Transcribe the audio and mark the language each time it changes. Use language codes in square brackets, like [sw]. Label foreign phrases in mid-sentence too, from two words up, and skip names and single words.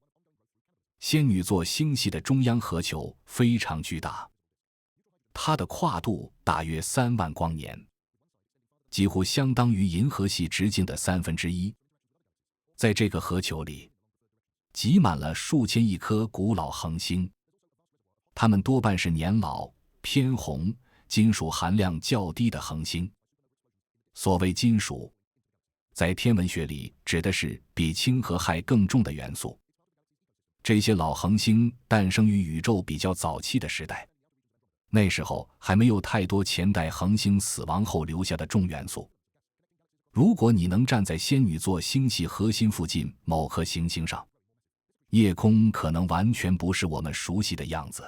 [zh] 仙女座星系的中央核球非常巨大，它的跨度大約3萬光年，幾乎相當於銀河系直徑的1/3。在這個核球裡，擠滿了數千億顆古老恆星，它們多半是年老、偏紅、金屬含量較低的恆星。所謂金屬，在天文學裡指的是比氢和氦更重的元素。這些老恆星誕生於宇宙比較早期的時代， 那時候還沒有太多前代恆星死亡後留下的重元素。如果你能站在仙女座星系核心附近某顆行星上，夜空可能完全不是我們熟悉的樣子。